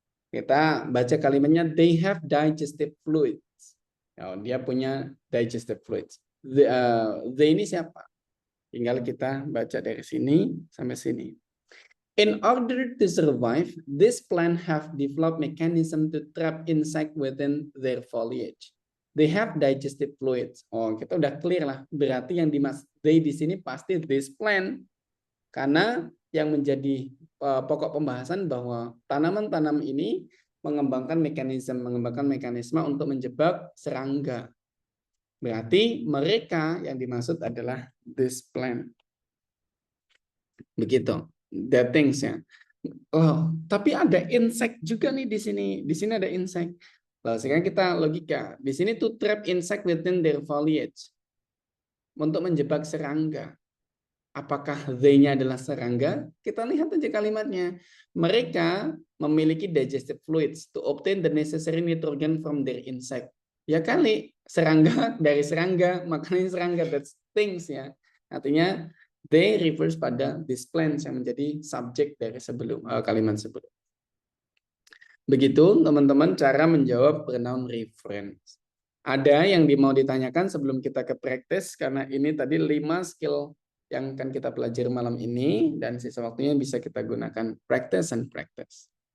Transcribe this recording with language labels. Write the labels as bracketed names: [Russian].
[Indonesian] Kita baca kalimatnya, [English] they have digestive fluids. [Indonesian] Oh, dia punya [English] digestive fluids. [Indonesian] They ini siapa? Tinggal kita baca dari sini sampai sini. [English] In order to survive, this plant have developed mechanism to trap insect within their foliage. They have digestive fluids. [Indonesian] Oh, kita udah clear lah. Berarti yang dimaksud they di sini pasti [English] this plant. [Indonesian] Karena yang menjadi pokok pembahasan bahwa tanaman-tanaman ini mengembangkan mekanisme untuk menjebak serangga. Berarti mereka yang dimaksud adalah [English] this plant. [Indonesian] Begitu. [English] That things ya. [Indonesian] Oh, tapi ada insect juga nih di sini. Di sini ada insect. Lalu sekarang kita logika. Di sini [English] to trap insect within their foliage. [Indonesian] Untuk menjebak serangga. Apakah they-nya adalah serangga? Kita lihat aja kalimatnya. Mereka memiliki [English] digestive fluids to obtain the necessary nitrogen from their insect. [Indonesian] Ya kali, serangga dari serangga, makanan serangga, [English] that's things ya. [Indonesian] Artinya, they refers pada these plants yang menjadi subjek dari kalimat sebelum. Begitu teman-teman cara menjawab pronoun reference. Ada yang mau ditanyakan sebelum kita ke practice, karena ini tadi 5 skill yang akan kita pelajari malam ini, dan sisa waktunya bisa kita gunakan [English] practice and practice.